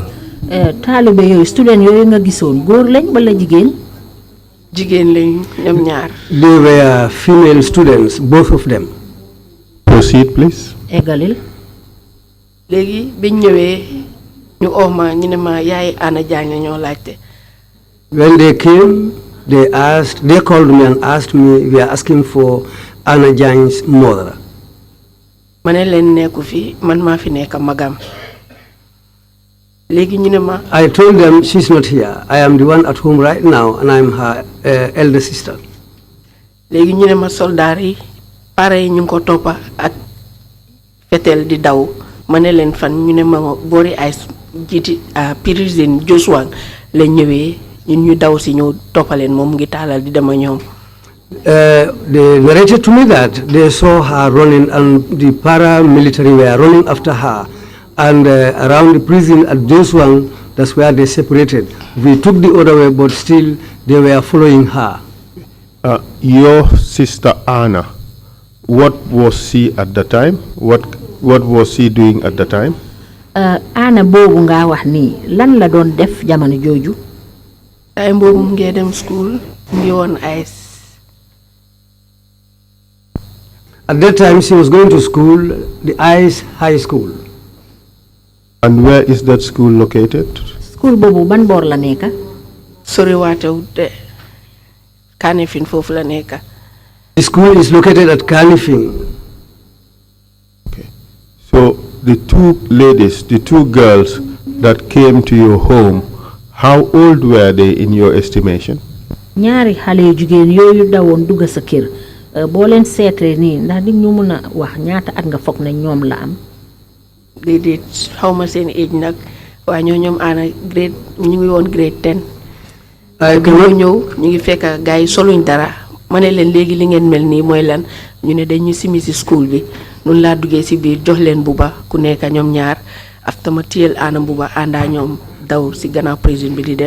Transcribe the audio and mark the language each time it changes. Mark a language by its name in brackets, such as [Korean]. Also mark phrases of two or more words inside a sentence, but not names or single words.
[Wolof] Taalibe yooyu student yooyu nga gisoon góor lañ wala jigéen? Jigéen lañ ñoom ñaar. [English] They were female students, both of them. Proceed, please. [Wolof] Eggalil. Léegi biñ ñëwee ñu ma ñu ne ma yaay Anna Jagne ñoo laajte. [English] When they came, they called me and asked me, we are asking for Anna Jagne's mother. [Wolof] Ma ne leen nekku fi man maa fi nekk magam. Léegi ñu ne ma. [English] I told them she's not here. I am the one at home right now and I'm her elder sister. [Wolof] Léegi ñu ne ma soldaar yi pare yi ñu ko toppa ak fetel di daw ma ne leen fan ñu ne ma boori ay jiiti prison Joshua la ñëwee ñun ñu daw si ñëw toppaleen moom ngi taalal di dema ñoom. [English] They narrated to me that they saw her running and the paramilitary were running after her, and around the prison at Joshua, that's where they separated. We took the other way, but still they were following her. Your sister Anna, what was she at the time? What was she doing at the time? [Wolof] Anna boobu nga wax nii lan la doon def jamono jooju. time boobu mu ngi dem school mu ngi woon ice. [English] At that time, she was going to school, the ICE High School. And where is that school located? [Wolof] School boobu ban boor la nekka. Sori waatewut de Kanifing foofu la nekka. [English] The school is located at Kanifing. Okay. So the two ladies, the two girls that came to your home, how old were they in your estimation? [Wolof] ñaari xale yu jigéen yooyu dawoon dugg sa kër boo leen seetee nii ndax di ñu mun a wax ñaata at nga foog ne ñoom la am. déedéet xaw ma seen age nag waaye ñoom ana grade ñu ngi woon grade 10. bi ñu ñëw ñu ngi fekk gars yi soluñ dara ma ne leen léegi li ngeen mel nii mooy lan ñu ne dañu simi si school bi noonu laa duggee si biir jox leen buba ku nekk ñoom ñaar after ma téyel ana buba àndaa ñoom daw si gannaaw prison bi di dem.